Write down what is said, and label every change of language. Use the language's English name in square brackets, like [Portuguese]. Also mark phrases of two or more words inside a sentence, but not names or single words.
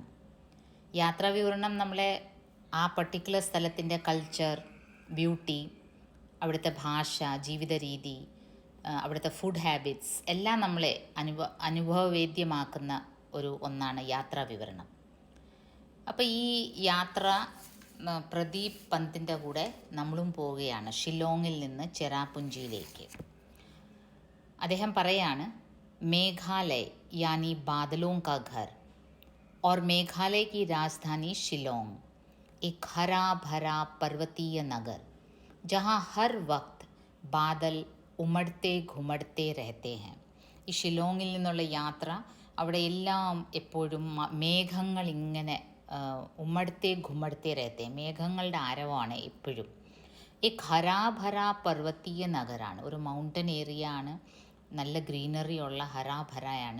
[Malayalam] യാത്രാ വിവരണം നമ്മളെ ആ പർട്ടിക്കുലർ സ്ഥലത്തിൻ്റെ കൾച്ചർ, ബ്യൂട്ടി, അവിടുത്തെ ഭാഷ, ജീവിത രീതി, അവിടുത്തെ [English] food habits [Malayalam] എല്ലാം നമ്മളെ അനുഭവവേദ്യമാക്കുന്ന ഒന്നാണ് യാത്രാ വിവരണം. അപ്പോൾ ഈ യാത്ര പ്രദീപ് പന്തിൻ്റെ കൂടെ നമ്മളും പോവുകയാണ് ഷിലോങ്ങിൽ നിന്ന് ചെറാപുഞ്ചിയിലേക്ക്. അദ്ദേഹം പറയാണ്, [Hindi] मेघालय यानी बादलों का घर और मेघालय की राजधानी शिलोंग एक हरा भरा पर्वतीय नगर जहाँ हर वक्त बादल उमड़ते घुमड़ते रहते हैं. [Malayalam] ഈ ഷിലോങ്ങിൽ നിന്നുള്ള യാത്ര, അവിടെ എല്ലാം എപ്പോഴും മേഘങ്ങൾ ഇങ്ങനെ [Hindi] उमड़ते घुमड़ते रहते, [Malayalam] മേഘങ്ങളുടെ ആരവമാണ് എപ്പോഴും. ഈ [Hindi] हरा भरा पर्वतीय [Malayalam] നഗരാണ്, ഒരു [English] mountain area [Malayalam] ആണ്, നല്ല ഗ്രീനറി ഉള്ള ഹരാഭരയാണ്.